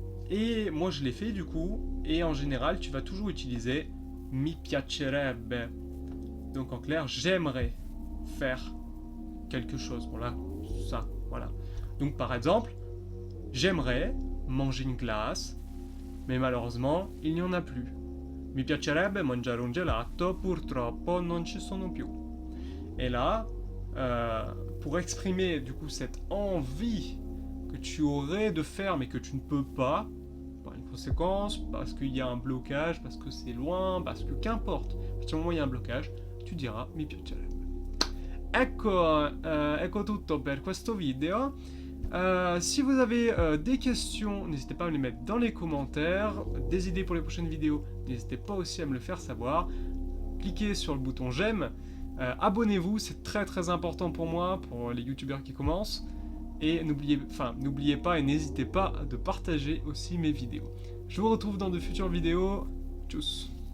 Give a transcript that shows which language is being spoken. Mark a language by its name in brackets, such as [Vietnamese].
[French] Et moi, je l'ai fait du coup, et en général, tu vas toujours utiliser mi piacerebbe. Donc en clair, j'aimerais faire quelque chose. Voilà, ça, voilà. Donc par exemple, j'aimerais manger une glace, mais malheureusement, il n'y en a plus. [Italian] Mi piacerebbe mangiare un gelato, purtroppo non ci sono più. [French] Et là, pour exprimer du coup cette envie que tu aurais de faire mais que tu ne peux pas, par une conséquence, parce qu'il y a un blocage, parce que c'est loin, parce que qu'importe. À partir du moment où il y a un blocage, tu diras mi piacerebbe. [Italian] Ecco tutto per questo video. [French] Si vous avez des questions, n'hésitez pas à me les mettre dans les commentaires. Des idées pour les prochaines vidéos, n'hésitez pas aussi à me le faire savoir. Cliquez sur le bouton j'aime. Abonnez-vous, c'est très très important pour moi, pour les youtubeurs qui commencent. Et n'oubliez pas et n'hésitez pas de partager aussi mes vidéos. Je vous retrouve dans de futures vidéos. Tchuss.